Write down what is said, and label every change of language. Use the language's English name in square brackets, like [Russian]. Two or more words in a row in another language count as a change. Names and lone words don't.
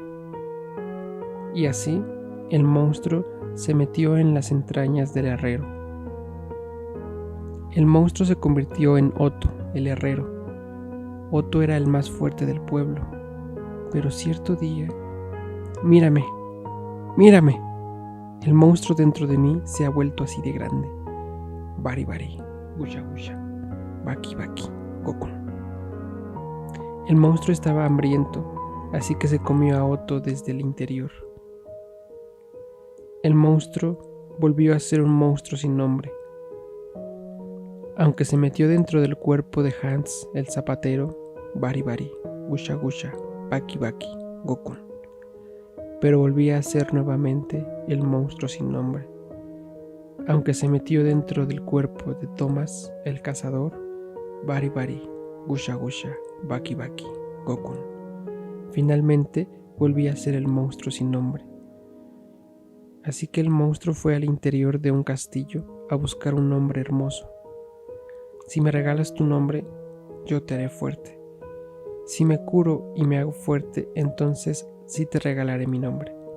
[Spanish] Y así, el monstruo se metió en las entrañas del herrero. El monstruo se convirtió en Otto, el herrero. Otto era el más fuerte del pueblo. Pero cierto día... ¡Mírame! ¡Mírame! El monstruo dentro de mí se ha vuelto así de grande. Bari bari, gusha gusha, baki baki, Gokun. El monstruo estaba hambriento, así que se comió a Otto desde el interior. El monstruo volvió a ser un monstruo sin nombre. Aunque se metió dentro del cuerpo de Hans, el zapatero, bari bari, gusha gusha, baki baki, Gokun. Pero volvía a ser nuevamente el monstruo sin nombre. Aunque se metió dentro del cuerpo de Thomas, el cazador, bari bari, gusha gusha, baki baki, Gokun. Finalmente volvía a ser el monstruo sin nombre. Así que el monstruo fue al interior de un castillo a buscar un nombre hermoso. Si me regalas tu nombre, yo te haré fuerte. Si me curo y me hago fuerte, entonces sí te regalaré mi nombre.